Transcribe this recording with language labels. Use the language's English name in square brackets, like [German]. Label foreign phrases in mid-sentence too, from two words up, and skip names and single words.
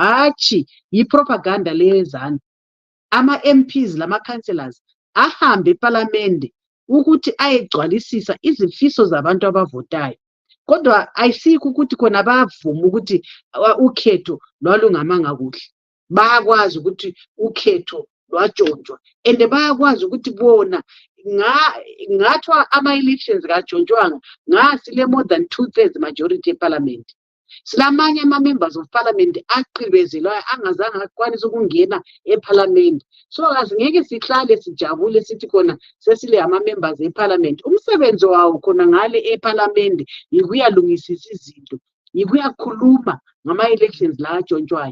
[North Ndebele] Hatshi, yipropaganda leyo eZANU. Ama MPs lama councillors ahambe eParliament ukuthi ayegcwalisisa izifiso zabantu abavotayo. Kodwa ayisikho ukuthi khona bavuma ukuthi ukhetho lwalungamanga kuhle. Bayakwazi ukuthi ukhetho lwatshontshwa, and bayakwazi ukuthi bona ngathwa ama elections katshontshwanga ngasile [English] more than 2/3 majority [North Ndebele] eParliament. Silamanye ama- [English] members of parliament [North Ndebele] aqhibezelwayo angazange akwanise ukungena eparliament. So asingeke sihlale sijabule sithi khona sesile ama-members eparliament. Umsebenzi wawo khona ngale eparliament yikuyalungisisa izinto, yikuyakhuluma ngama-elections la atshontshwayo.